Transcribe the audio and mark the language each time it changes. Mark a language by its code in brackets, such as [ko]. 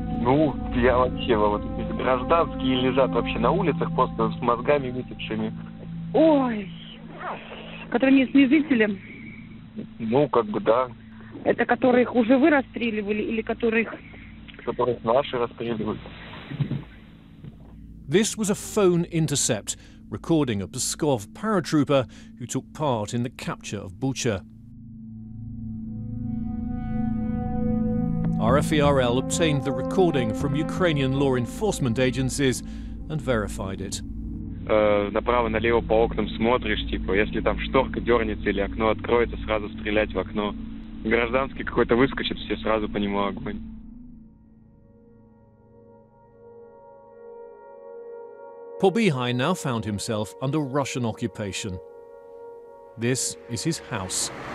[ru] Ну, я вообще, вот эти гражданские лежат вообще на улицах просто с мозгами вытекшими. Ой, которые местные жители? Ну, как бы да. Это которых уже вы расстреливали или которых наши расстреливают? [en] This was a phone intercept recording a Pskov paratrooper who took part in the capture of Bucha. RFERL obtained the recording from Ukrainian law enforcement agencies and verified it. [ru] Направо-налево по окнам смотришь, типа, если там шторка дернется или окно откроется, сразу стрелять в окно. Гражданский какой-то выскочит, все сразу по нему огонь. [en] Pobihai now found himself under Russian occupation. This is his house.